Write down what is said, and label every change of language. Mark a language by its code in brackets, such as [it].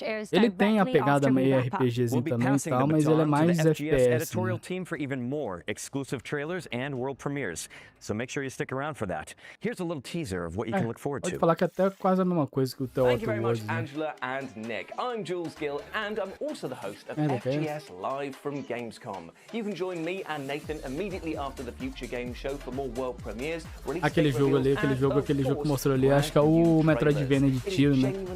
[pt] Ele tem a pegada meio RPGzinho também e tal, mas ele é mais FPS, né? [en] Team for even more exclusive trailers and world premieres. So make sure you stick around for that. Here's a little teaser of what you can look forward to. [pt] Pode falar que é até quase a mesma coisa que o The Outer Worlds, né? [en] Angela and Nick. I'm Jules Gill and I'm also the host of yes, live from Gamescom. You can join me and Nathan immediately after the Future Game Show for more world premieres. [pt] Aquele jogo ali, aquele jogo que mostrou ali, acho que é o Metroidvania de tiro, né?